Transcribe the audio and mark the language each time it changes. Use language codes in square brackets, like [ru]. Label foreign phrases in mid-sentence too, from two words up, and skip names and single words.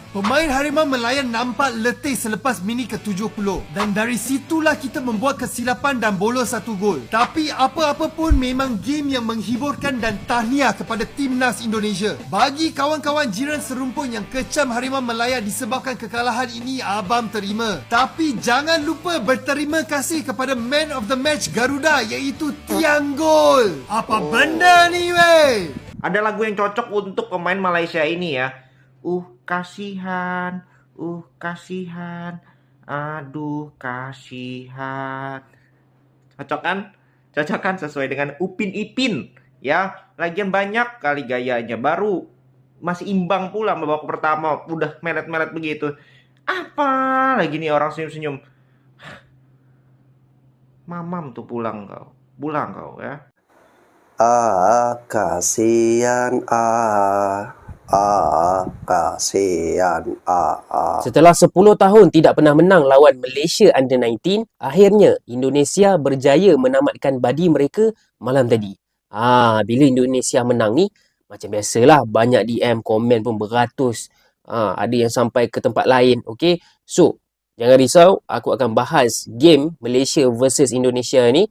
[ms] Pemain Harimau Melaya nampak letih selepas minit ke-70 dan dari situlah kita membuat kesilapan dan bolos satu gol. Tapi apa-apa pun memang game yang menghiburkan dan tahniah kepada Timnas Indonesia. Bagi kawan-kawan jiran serumpun yang kecam Harimau Melaya disebabkan kekalahan ini, abang terima. Tapi jangan lupa berterima kasih kepada [en] man of the match [ms] Garuda iaitu Tiang Gol. Apa benda ni weh? [id] Ada lagu yang cocok untuk pemain Malaysia ini ya. Kasihan, kasihan, aduh kasihan. Cocok kan? Cocok kan sesuai dengan Upin Ipin. Ya, lagian banyak kali gayanya. Baru masih imbang pula babak pertama udah melet-melet begitu. Apa lagi nih orang senyum-senyum. Mamam tuh pulang kau ya. Kasihan, kasihan, [ms] Setelah 10 tahun tidak pernah menang lawan Malaysia Under-19, akhirnya Indonesia berjaya menamatkan badi mereka malam tadi. Bila Indonesia menang ni, macam biasalah, banyak DM, komen pun beratus. Ada yang sampai ke tempat lain, okay? So, jangan risau, aku akan bahas game Malaysia versus Indonesia ni.